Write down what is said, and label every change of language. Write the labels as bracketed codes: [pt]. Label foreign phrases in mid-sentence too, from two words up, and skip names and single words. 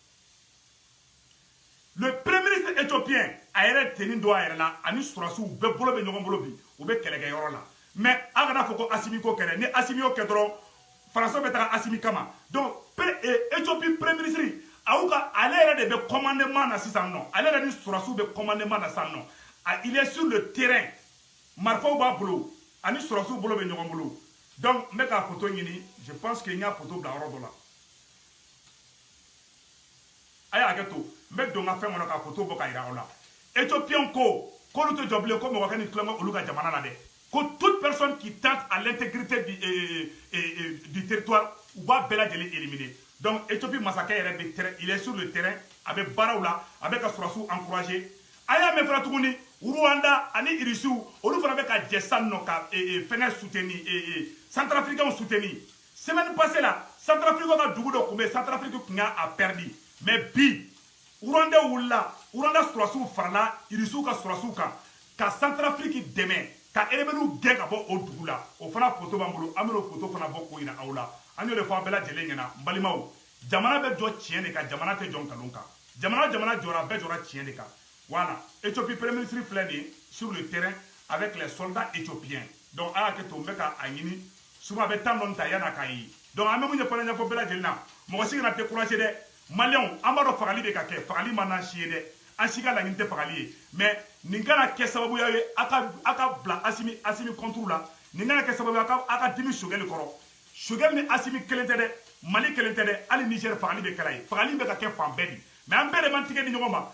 [fr] le premier ministre éthiopien [bm] a yɛrɛ teni don a yɛrɛ la ani sɔrɔsiw bɛɛ bolo bɛ ɲɔgɔn bolo bi u bɛ kɛlɛkɛyɔrɔ la mais a kana fɔ ko Assimi ko kɛlɛ ni Assimi y'o kɛ dɔrɔn Faransiw bɛ taga Assimi kama donc Éthiopie [fr] premier ministre [bm] ale yɛrɛ de bɛ commandement na sisan nɔ ale yɛrɛ ni sɔrɔsiw bɛ commandement na sisan nɔ [fr] il est sur le terrain [bm] marifaw b'a bolo ani sɔrɔsiw bolo bɛ ɲɔgɔn bolo donc n bɛ ka photo ɲini [fr] je pense que [bm] n y'a photo bila yɔrɔ dɔ la a y'a hakɛ to n bɛ don n ka fɛn kɔnɔ ka photo bɔ ka yira aw la Éthiopien ko k'olu tɛ jɔ bilen ko mɔgɔ ka ni tulonkɛ olu ka jamana la dɛ ko [fr] toute personne qui tente à l'intégrité du territoire [bm] u b'a bɛɛ lajɛlen [fr] éliminer donc [bm] Éthiopie masakɛ yɛrɛ bɛ terrain [fr] il est sur le terrain [bm] a bɛ baaraw la a bɛ ka sɔrɔsiw encourager a y'a mɛn fana tuguni Rwanda ani Irisiw olu fana bɛ ka jɛ sisan nɔ ka fɛngɛ [fr] soutenir Centrafricains soutenir semaine passée [bm] la Centrafrique ka dugu dɔ tun bɛ Centrafrique tun y'a [fr] perdu mais [bm] bi Rwanda wulila Rwanda sɔrɔsiw farala Irisiw ka sɔrɔsiw kan ka Centrafrique dɛmɛ ka rebelliw gɛn ka bɔ o dugu la o fana photo b'an bolo an bɛ o photo fana bɔ k'o yira aw la an y'o de fɔ an bɛɛ lajɛlen ɲɛna n balimaw jamana bɛ jɔ tiɲɛ de kan jamana tɛ jɔ nkalon kan jamana jɔra bɛɛ jɔra tiɲɛ de kan [fr] voilà Éthiopie premier ministre [bm] filɛ nin ye [fr] sur le terrain avec les soldats éthiopiens donc [bm] a y'a kɛ to n bɛ ka a ɲini souvent a bɛ temps dɔɔni ta yan'a k'a ye donc an bɛ mun ɲɛfɔ ɲɛfɔ bɛɛ lajɛlen na mɔgɔ si kana décourager dɛ maliyɛnw an b'a dɔn fagali bɛ ka kɛ fagali ma n'an si ye dɛ an si ka laɲini tɛ fagali ye mais nin kana kɛ sababuya ye a ka bila Assimi contre la nin kana kɛ sababu ye a ka dimi Choguel kɔrɔ Choguel ni Assimi kelen tɛ dɛ Mali kelen tɛ dɛ hali Niger fagali bɛ kɛla ye fagali bɛ ka kɛ fan bɛɛ de mais an bɛɛ de b'an tigɛ di ɲɔgɔn ma